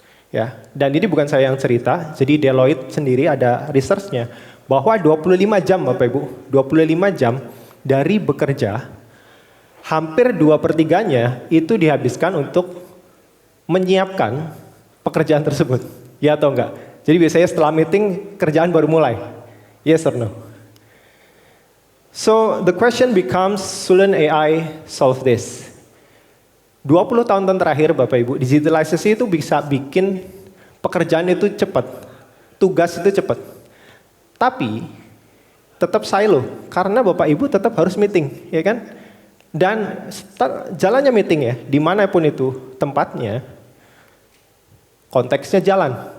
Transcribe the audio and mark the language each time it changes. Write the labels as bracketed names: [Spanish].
[Indonesian] Ya, dan ini bukan saya yang cerita, jadi Deloitte sendiri ada research-nya bahwa 25 jam Bapak Ibu, 25 jam dari bekerja, hampir 2/3-nya itu dihabiskan untuk menyiapkan pekerjaan tersebut. Ya atau enggak? Jadi biasanya setelah meeting, kerjaan baru mulai. [English] Yes or no? So the question becomes, shouldn't AI solve this? [Indonesian] 20 tahun terakhir Bapak Ibu, digitalisasi itu bisa bikin pekerjaan itu cepat, tugas itu cepat. Tapi tetap silo, karena Bapak Ibu tetap harus meeting, ya kan? Dan jalannya meeting ya, dimanapun itu tempatnya, konteksnya jalan.